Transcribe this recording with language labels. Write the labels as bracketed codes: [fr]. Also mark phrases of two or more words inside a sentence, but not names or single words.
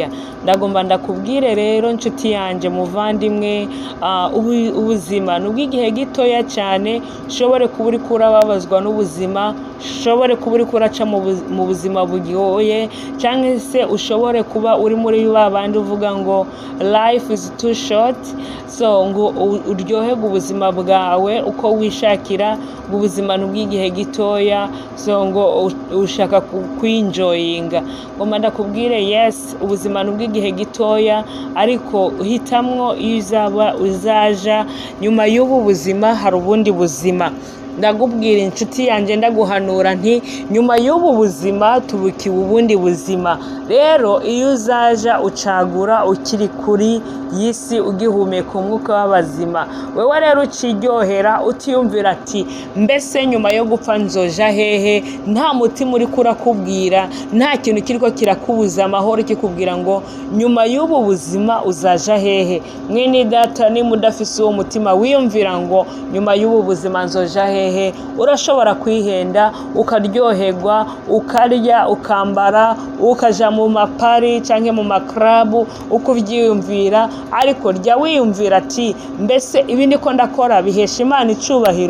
[rn] Ndagomba ndakubwire rero nshuti yanje, muvandimwe, ubuzima n'ubw'igihe gitoya cyane. Ushobore kuba uriko urababazwa n'ubuzima, ushobore kuba uriko uraca mu buzima bugoye, cyangwa se ushobore kuba uri muri babandi uvuga ngo [en] life is too short, [rn] so ngo uryoherwe ubuzima bwawe uko wishakira, ngo ubuzima n'ubw'igihe gitoya, so ngo ushaka kwinjoyinga. Ngomba ndakubwire yes, ubuzima n'ubw'igihe gitoya, ariko hitamwo iyo uzaja nyuma y'ubu buzima hari ubundi buzima. Ndagubwira inshuti yanjye, ndaguhanura nti nyuma y'ubu buzima tubukiwe ubundi buzima. Rero iyo uzaja ucagura ukiri kuri y'isi ugihumeka umwuka w'abazima, wewe rero ukiryohera utiyumvira ati mbese nyuma yo gupfa nzoja hehe? Nta mutima uriko urakubwira, nta kintu kiriko kirakubuza amahoro kikubwira ngo nyuma y'ubu buzima uzaja hehe. Mwene data, niba udafise uwo mutima wiyumvira ngo nyuma y'ubu buzima nzoja hehe, urashobora kwihenda ukaryoherwa, ukarya, ukambara, ukaja mu mapari cyangwa mu maklabu uko uvyiyumvira, ariko rya wiyumvira ati mbese ibi ndiko ndakora bihesha Imana icubahiro?